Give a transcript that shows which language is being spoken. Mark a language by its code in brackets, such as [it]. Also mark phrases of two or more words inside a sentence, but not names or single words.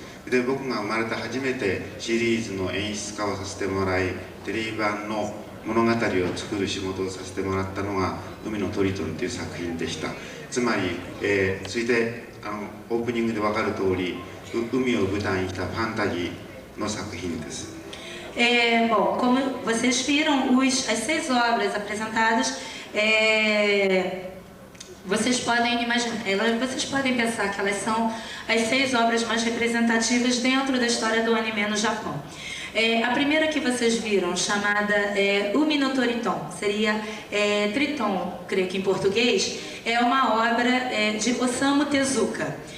[ja] で僕が生まれて初めてシリーズの演出家をさせてもらい、テレビ版の物語を作る仕事をさせてもらったのが「海のトリトン」という作品でした。つまり、それでオープニングで分かる通り、 海を舞台にしたファンタジーの作品です。 [pt] Bom, como vocês viram, as 6 obras apresentadas, vocês podem imaginar, vocês podem pensar que elas são as 6 obras mais representativas dentro da história do anime no Japão. A primeira que vocês viram, chamada Umi no Toriton, seria Triton, creio que em português, é uma obra de Osamu Tezuka.